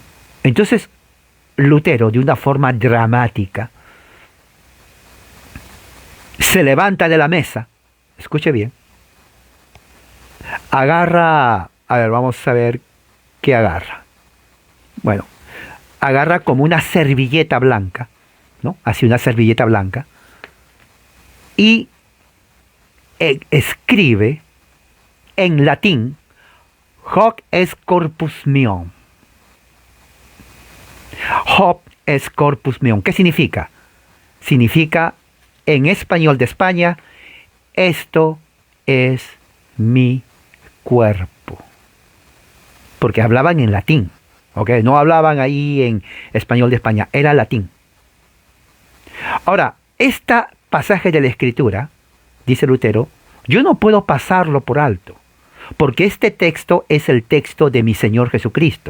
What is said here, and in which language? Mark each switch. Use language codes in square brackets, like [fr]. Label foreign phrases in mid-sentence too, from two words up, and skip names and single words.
[es] Entonces, Lutero, de una forma dramática, se levanta de la mesa, escuche bien, agarra, a ver, vamos a ver qué agarra. Bueno, agarra como una servilleta blanca, ¿no? Así una servilleta blanca, y escribe en latín, [la] hoc es corpus meum. Hoc es corpus meum. [es] ¿Qué significa? Significa, en español de España, esto es mi cuerpo. Porque hablaban en latín, ¿ok? No hablaban ahí en español de España, era latín. Ahora, este pasaje de la Escritura, dice Lutero, yo no puedo pasarlo por alto, porque este texto es el texto de mi Señor Jesucristo.